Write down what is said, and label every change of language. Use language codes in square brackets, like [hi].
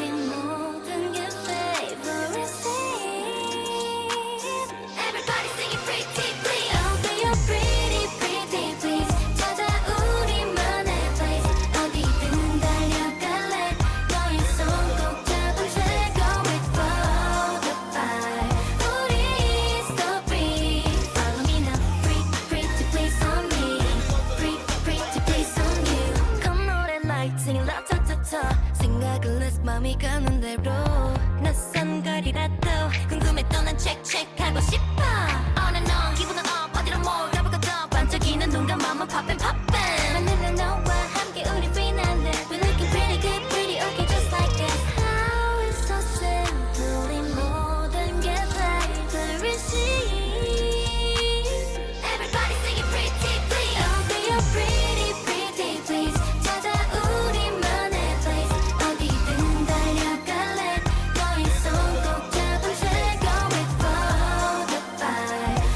[ko] 이 모든 게 [en] favorite scene. Everybody sing it pretty please. Oh, be your pretty please. [ko] 찾아 우리만의 place. 어디든 달려갈래. 너의 손 꼭 잡은 채 [en] go with flow the vibe. 우리 story. Follow me now. Pretty please on me. Pretty please on you. Come 노래 like singing la ta ta ta. [ko] 생각을 list 맘이 가는 대로. 낯선 거리라도 궁금했던 난 check 하고 싶어. [en] On and on [ko] 기분은 up 어디로 몰아볼까 더 반짝이는 눈 감아만 poppin' 만나는 너와 함께 우리 finale. [en] We looking pretty good pretty okay just like this. How it's so simple [ko] 이 모든 게 [en] favorite scene. Everybody sing it pretty please. Oh, be your pretty please. [ko] 찾아 우리만의 place. 어디든 달려갈래. 너의 손 꼭 잡은 채 [en] go with flow the vibe.